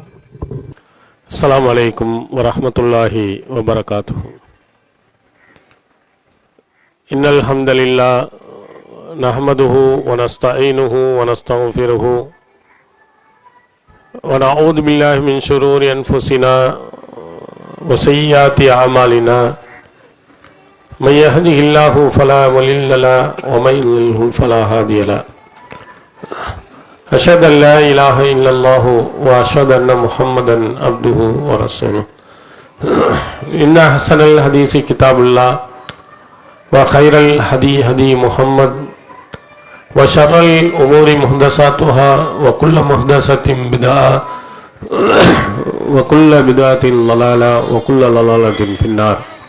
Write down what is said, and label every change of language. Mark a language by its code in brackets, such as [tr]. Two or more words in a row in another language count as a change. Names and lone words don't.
[ar] السلام عليكم ورحمة الله وبركاته. إن الحمد لله نحمده ونستعينه ونستغفره ونعوذ بالله من شرور أنفسنا وسيئات أعمالنا من يهده الله فلا مضل له ومن يضلل فلا هادي له أشهد أن لا إله إلا الله وأشهد أن محمدا عبده ورسوله إن أحسن الحديث كتاب الله وخير الهدي هدي محمد وشر الأمور محدثاتها وكل محدثة بدعة وكل بدعة ضلالة وكل ضلالة في النار.